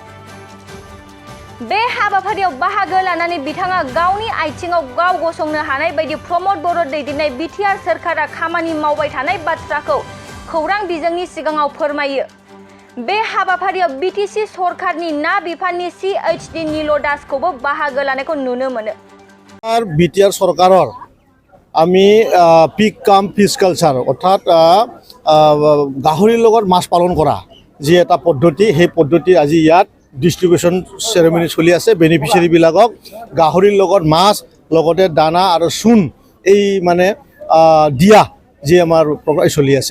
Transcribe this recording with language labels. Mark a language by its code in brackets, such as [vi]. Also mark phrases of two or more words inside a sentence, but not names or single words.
[brx] बे हाबाफारियाव बाहागो लानानै बिथाङा गावनि आथिङाव गाव गसंनो हानाय बायदि प्रमद बर' दैदेननाय बिटिआर सोरखारा खामानि मावबाय थानाय बाथ्राखौ खौरां बिजोंनि सिगाङाव फोरमायो। बे हाबाफारियाव बिटिसि सरकारनि ना बिफाननि CHD नील दासखौबो बाहागो लानायखौ नुनो मोनो। [as] बिटिआर सरकाৰৰ আমি [en] pig cum fish culture [as] অৰ্থাৎ গাহৰিৰ লগত মাছ পালন কৰা যি এটা পদ্ধতি, সেই পদ্ধতি আজি ইয়াত [en] distribution ceremony [as] চলি আছে। বেনিফিচিয়াৰীবিলাকক গাহৰিৰ লগত মাছ লগতে দানা আৰু চূণ এই মানে দিয়া যি আমাৰ চলি আছে।